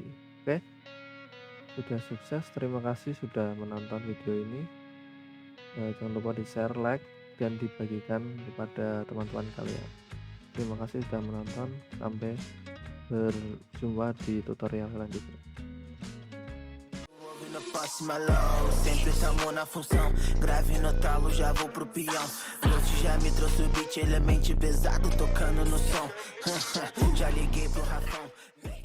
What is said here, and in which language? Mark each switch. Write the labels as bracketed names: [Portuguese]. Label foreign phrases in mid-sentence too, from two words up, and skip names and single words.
[Indonesian] Oke, sudah sukses. Terima kasih sudah menonton video ini. Jangan lupa di [English] share, like, [Indonesian] dan dibagikan kepada teman-teman kalian. Terima kasih sudah menonton. Sampai berjumpa di tutorial selanjutnya. [Portuguese] Próxima low, sempre estamos na função. Grave no talo, já vou pro peão. Noite já me trouxe o beat, ele é mente pesado, tocando no som. Já liguei pro Rafão.